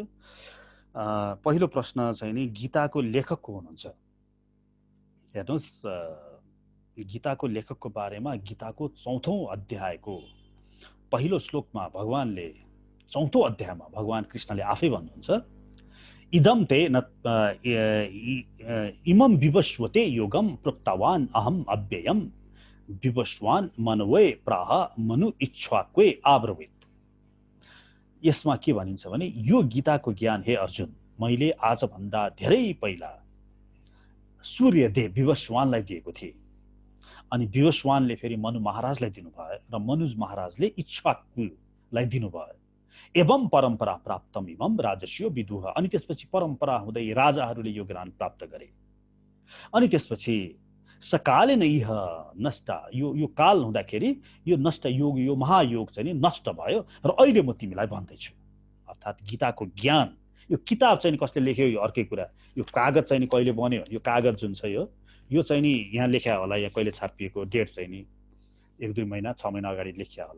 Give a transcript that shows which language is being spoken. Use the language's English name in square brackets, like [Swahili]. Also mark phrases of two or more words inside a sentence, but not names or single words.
[Nepali] पहिलो प्रश्न चाहिँ नि गीताको लेखक को हुनुहुन्छ? हेर्नुहोस्, गीताको लेखकको बारेमा गीताको 4औं अध्यायको पहिलो श्लोकमा भगवानले, 4औं अध्यायमा भगवान कृष्णले आफै भन्नुहुन्छ, [Sanskrit] इदम ते इमं विवस्वते योगम प्रोक्तवान अहम अव्ययम विवस्वान मनवे प्राह मनु इच्छाक्वे आब्रवीत। [Nepali] यसमा के भनिन्छ भने, यो गीताको ज्ञान हे अर्जुन मैले आजभन्दा धेरै पहिला सूर्यदेव विवस्वानलाई दिएको थिएँ, अनि विवस्वानले फेरि मनु महाराजलाई दिनुभयो र मनु महाराजले इच्छाक्वलाई दिनुभयो। [Sanskrit] एवं परम्परा प्राप्तम इमं राजस्यो विदुह, [Nepali] अनि त्यसपछि परम्परा हुँदै राजाहरूले यो ज्ञान प्राप्त गरे। अनि त्यसपछि [Sanskrit] सकाले नै यह नष्ट, [Nepali] यो काल हुँदाखेरि यो नष्ट योग, यो महायोग चाहिँ नि नष्ट भयो र अहिले म तिमीलाई भन्दैछु। अर्थात् गीताको ज्ञान, यो किताब चाहिँ कसले लेख्यो यो अर्कै कुरा, यो कागज चाहिँ नि कहिले बन्यो, यो कागज जुन छ यो चाहिँ नि यहाँ लेख्या होला, यहाँ कहिले छापिएको डेट चाहिँ नि 1-2 महिना 6 महिना अगाडि लेखिया होला।